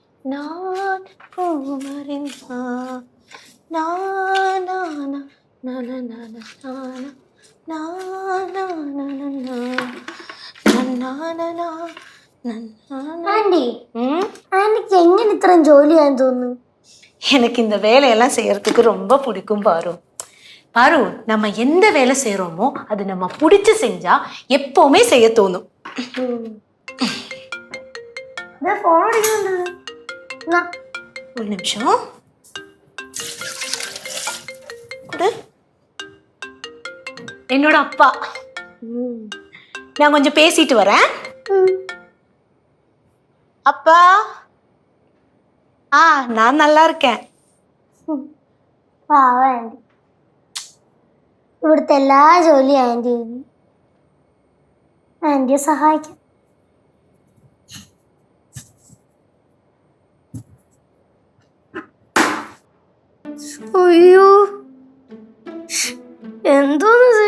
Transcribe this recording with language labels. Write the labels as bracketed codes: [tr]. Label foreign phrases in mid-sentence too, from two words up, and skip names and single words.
[ml] ആന്റി ആന്റിക്ക് എങ്ങനെ ഇത്രയും ജോലി ചെയ്യാൻ തോന്നുന്നു? [ta] எனக்கு இந்த வேலையெல்லாம் செய்யறதுக்கு ரொம்ப பிடிக்கும் பாரு. பாரு நம்ம எந்த வேலை செய்யறோமோ அது நம்ம பிடிச்சு செஞ்சா எப்பவுமே செய்ய தோணும். [ml] ഫോൺ അടിക്കുന്നുണ്ടല്ലോ. [ta] ஒரு நிமிஷம் கொடு. என்னோட அப்பா, நான் கொஞ்சம் பேசிட்டு வரேன். அப்பா, நான் நல்லா இருக்கேன். [ml] ആന്റി ഇവിടുത്തെ എല്ലാ ജോലിയും ആന്റി ചെയ്യുന്നു. ആന്റിയെ സഹായിക്കാം. അയ്യോ എന്തോന്നത്?